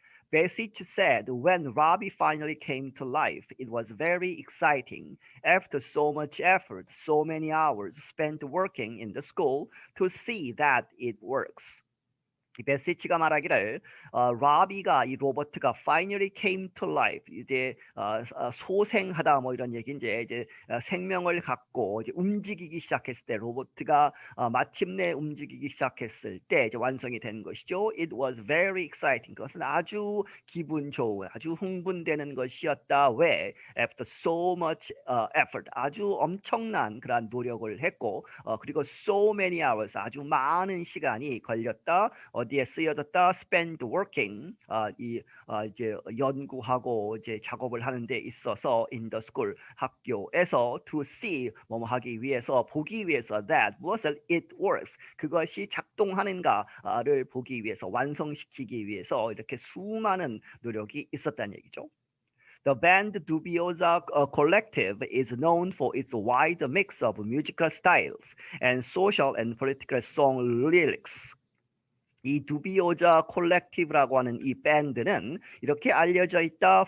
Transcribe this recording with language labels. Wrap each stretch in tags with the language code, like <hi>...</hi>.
<en>Besic said when Robby finally came to life, it was very exciting. After so much effort, so many hours spent working in the school to see that it works.</en> <ko>베시치가 말하기를 라비가 이 로버트가</ko> <en>finally came to life</en> <ko>이제 소생하다 뭐 이런 얘기인데 이제 생명을 갖고 이제 움직이기 시작했을 때 로버트가 마침내 움직이기 시작했을 때 이제 완성이 된 것이죠.</ko> <en>It was very exciting.</en> <ko>그것은 아주 기분 좋은 아주 흥분되는 것이었다. 왜?</ko> <en>After so much effort</en> <ko>아주 엄청난 그러한 노력을 했고 그리고</ko> <en>so many hours</en> <ko>아주 많은 시간이 걸렸다. 어디에 쓰여졌다?</ko> <en>Spend working</en> <ko>이제 연구하고 이제 작업을 하는 데 있어서</ko> <en>in the school</en> <ko>학교에서</ko> <en>to see</en> <ko>뭐뭐 하기 위해서 보기 위해서 that 무엇을</ko> <en>it works</en> <ko>그것이 작동하는가를 보기 위해서 완성시키기 위해서 이렇게 수많은 노력이 있었다는 얘기죠.</ko> <en>The band Dubiosa Collective is known for its wide mix of musical styles and social and political song lyrics.</en> <ko>이 두비오자 콜렉티브라고 하는 이 밴드는 이렇게 알려져 있다.</ko>